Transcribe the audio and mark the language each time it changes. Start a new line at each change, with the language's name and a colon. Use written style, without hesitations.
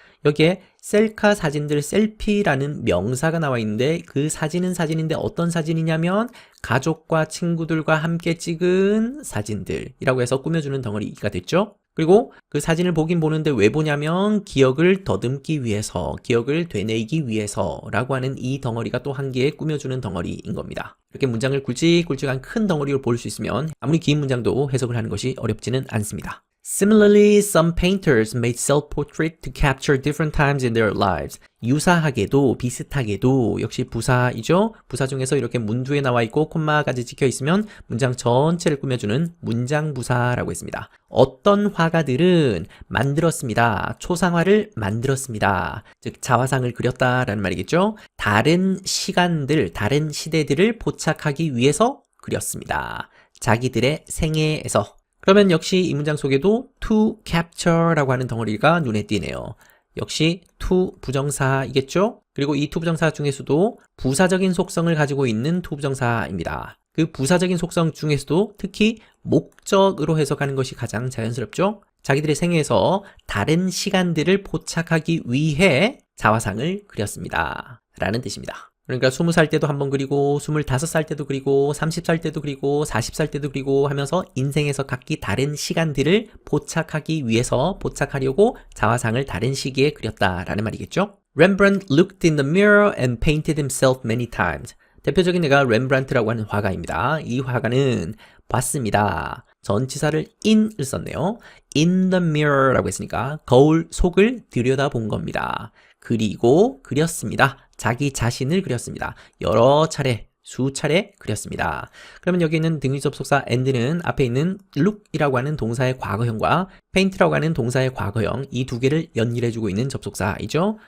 Korean: 여기에 셀카 사진들, 셀피라는 명사가 나와 있는데 그 사진은 사진인데 어떤 사진이냐면 가족과 친구들과 함께 찍은 사진들이라고 해서 꾸며주는 덩어리가 됐죠. 그리고 그 사진을 보긴 보는데 왜 보냐면 기억을 더듬기 위해서, 기억을 되뇌기 위해서라고 하는 이 덩어리가 또 한 개의 꾸며주는 덩어리인 겁니다. 이렇게 문장을 굵직굵직한 큰 덩어리로 볼 수 있으면 아무리 긴 문장도 해석을 하는 것이 어렵지는 않습니다.
English: Similarly, some painters made self-portrait to capture different times in their lives.
Korean: 유사하게도, 비슷하게도, 역시 부사이죠? 부사 중에서 이렇게 문두에 나와 있고 콤마까지 찍혀 있으면 문장 전체를 꾸며주는 문장부사라고 했습니다. 어떤 화가들은 만들었습니다. 초상화를 만들었습니다. 즉, 자화상을 그렸다라는 말이겠죠? 다른 시간들, 다른 시대들을 포착하기 위해서 그렸습니다. 자기들의 생애에서. 그러면 역시 이 문장 속에도 to capture라고 하는 덩어리가 눈에 띄네요. 역시 to 부정사이겠죠? 그리고 이 to 부정사 중에서도 부사적인 속성을 가지고 있는 to 부정사입니다. 그 부사적인 속성 중에서도 특히 목적으로 해석하는 것이 가장 자연스럽죠? 자기들의 생애에서 다른 시간들을 포착하기 위해 자화상을 그렸습니다. 라는 뜻입니다. 그러니까 20살 때도 한번 그리고 25살 때도 그리고 30살 때도 그리고 40살 때도 그리고 하면서 인생에서 각기 다른 시간들을 포착하기 위해서 포착하려고 자화상을 다른 시기에 그렸다라는 말이겠죠.
English: Rembrandt looked in the mirror and painted himself many times.
Korean: 대표적인 예가 렘브란트라고 하는 화가입니다. 이 화가는 봤습니다. 전치사를 in을 썼네요.
English: In the mirror
Korean: 라고 했으니까 거울 속을 들여다본 겁니다. 그리고 그렸습니다. 자기 자신을 그렸습니다. 여러 차례, 수차례 그렸습니다. 그러면 여기 있는 등위 접속사 and는 앞에 있는 look이라고 하는 동사의 과거형과 paint라고 하는 동사의 과거형 이 두 개를 연결해주고 있는 접속사이죠.